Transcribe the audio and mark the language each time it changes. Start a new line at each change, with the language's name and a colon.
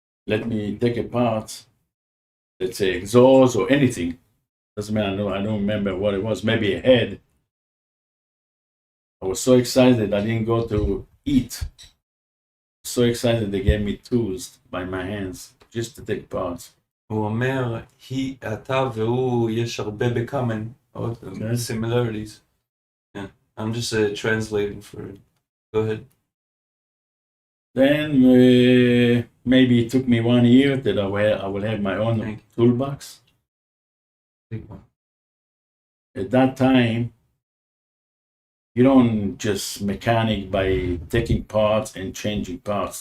English: let me take apart, let's say, exhaust or anything. Doesn't matter. I don't remember what it was. Maybe a head. I was so excited I didn't go to eat. So excited they gave me tools by my hands just to take parts.
Hebrew: הוא אומר, אתה והוא, יש הרבה
English: בקומן, Okay. similarities. Yeah, I'm just translating for it. Go ahead. Then maybe it took me 1 year that I will have my own Thank toolbox. Big one. At that time, you don't just mechanic by taking parts and changing parts.